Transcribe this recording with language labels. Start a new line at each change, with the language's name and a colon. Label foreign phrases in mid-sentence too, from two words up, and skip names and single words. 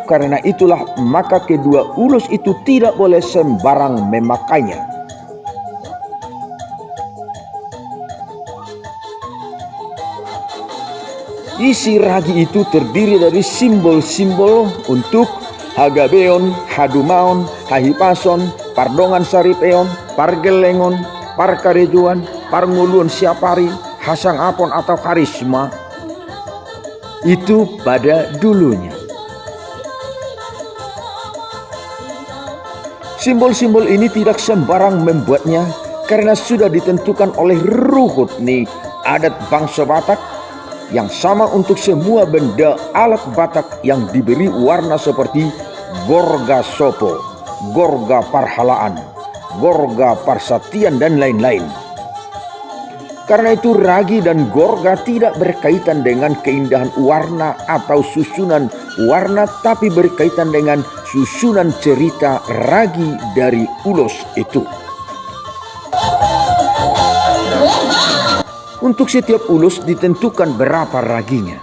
Indonesian: Karena itulah maka kedua ulus itu tidak boleh sembarang memakainya. Isi ragi itu terdiri dari simbol-simbol untuk
Batak Toba: hagabeon, hadumaon, hahipason, pardongan saripeon, pargelengon, parkarejuan, parnguluon siapari, hasang apon
Indonesian: atau karisma. Itu pada dulunya. Simbol-simbol ini tidak sembarang membuatnya karena sudah ditentukan oleh
Batak Toba: ruhut nih
Indonesian: adat bangsa Batak yang sama untuk semua benda alat Batak yang diberi warna seperti
Batak Toba: gorga sopo, gorga parhalaan, gorga parsatian,
Indonesian: dan lain-lain. Karena itu ragi dan gorga tidak berkaitan dengan keindahan warna atau susunan warna, tapi berkaitan dengan susunan cerita ragi dari ulus itu. Untuk setiap ulus ditentukan berapa raginya.